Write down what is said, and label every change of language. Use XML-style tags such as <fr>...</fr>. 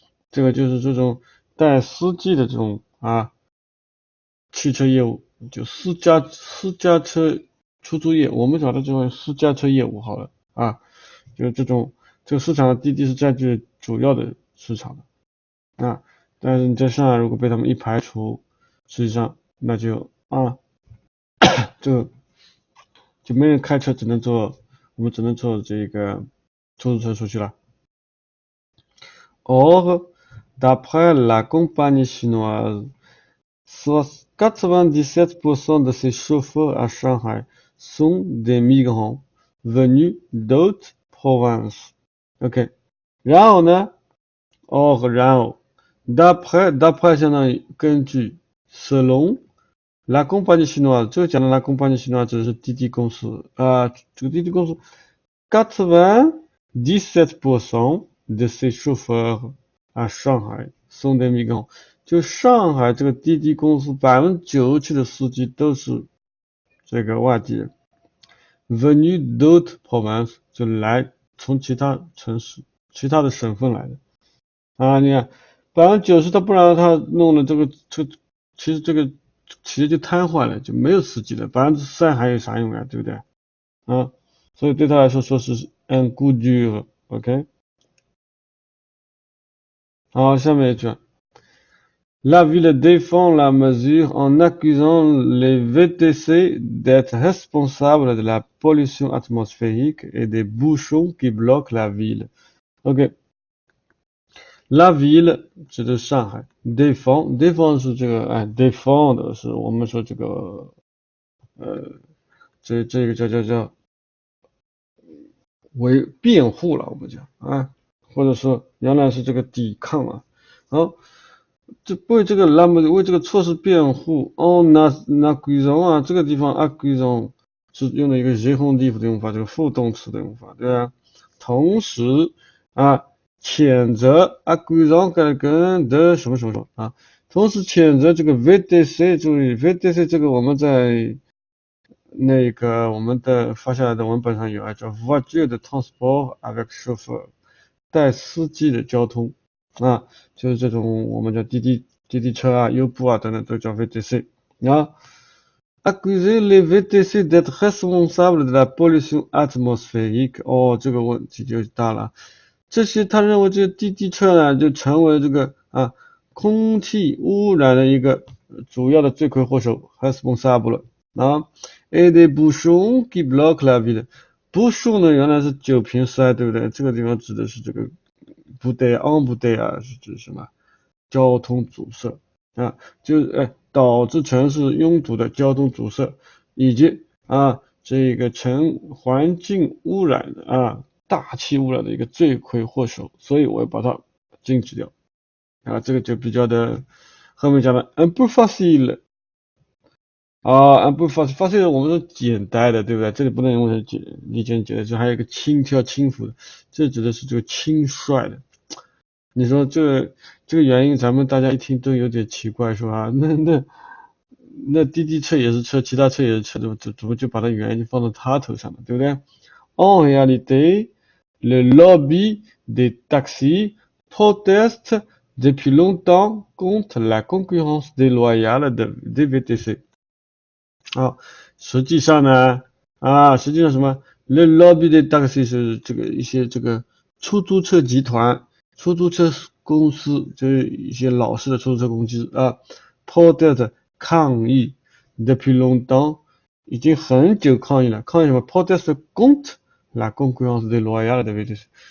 <zh>这个就是这种带司机的这种汽车业务，就私家车出租业，我们找的这种私家车业务好了就是这个市场的滴滴是占据主要的市场的但是你在上海如果被他们一排除，实际上那就就没人开车，我们只能坐这个出租车出去了。</zh> <fr>Or, d'après la compagnie chinoise, 97% de ses chauffeurs à Shanghai sont des migrants venus d'autres provinces.</fr> <zh>OK， 然后呢然后 d'après 相当于根据 selon</zh> <fr>La compagnie chinoise，</fr> <zh>这个讲的</zh> <fr>la compagnie chinoise</fr> <zh>指的是滴滴公司啊，这个滴滴公司</zh> <fr>97% de ses chauffeurs à Shanghai sont des migrants。</fr> <zh>就上海这个滴滴公司97%的司机都是这个外地人 ，</zh> <fr>venus d'autres provinces</fr> <zh>就来从其他城市、其他的省份来的啊。你看90%他不然他弄了其实这个企业就瘫痪了，就没有司机了，3%还有啥用啊？对不对？啊，所以对他来说是</zh> <fr>un coup dur，</fr> <zh>OK。好，下面一句。</zh> <fr>La ville défend la mesure en accusant les VTC d'être responsables de la pollution atmosphérique et des bouchons qui bloquent la ville.</fr> <zh>OK，</zh> <fr>la ville</fr> <zh>指的是上海，défend 是这个défend 是我们说这个这个叫为辩护了，我们讲啊，或者说原来是这个抵抗啊，好。为这个为这个措施辩护accusant 啊，这个地方 accusant 是用了一个 gérondive 的用法，这个副动词的用法，对吧？同时啊，谴责 accusant 跟的什么什么啊，同时谴责这个 VTC， 注意 VTC 这个我们在那个我们的发下来的文本上有啊，叫</zh> <fr>voiture de transport avec chauffeur，</fr> <zh>带司机的交通。啊，就是这种我们叫滴滴车啊、优步啊等等都叫 VTC 啊。</zh> <fr>Accuser les VTC d'être responsables de la pollution atmosphérique，</fr> <zh>哦，这个问题就大了。他认为这些滴滴车呢，就成为这个空气污染的一个主要的罪魁祸首 ，responsable 啊。</zh> <fr>Et des bouchons qui bloquent la ville。bouchon 呢，</fr> <zh>原来是酒瓶塞，对不对？这个地方指的是这个。不对啊，是指什么？交通阻塞啊，就是导致城市拥堵的交通阻塞，以及这个环境污染的大气污染的一个罪魁祸首，所以我要把它禁止掉啊，这个就比较的后面讲的</zh> <fr>un peu facile un peu facile</fr> <zh>我们说简单的，对不对？这里不能用成理解简单，就还有一个轻佻轻浮的，这指的是这个轻率的。你说这个原因，咱们大家一听都有点奇怪，是吧？那滴滴车也是车，其他车也是车，怎么就把它原因放到他头上了，对不对？</zh> <fr>En réalité, le lobby des taxis proteste depuis longtemps contre la concurrence déloyale des VTC。</fr> <zh>实际上呢，什么 ？Le lobby des taxis 是这个一些这个出租车集团。出租车公司就是一些老式的出租车公司protest 抗议</zh> <fr>depuis longtemps</fr> <zh>已经很久抗议了，抗议什么 ？</zh> <fr>protest contre la concurrence déloyale de VTC。</fr>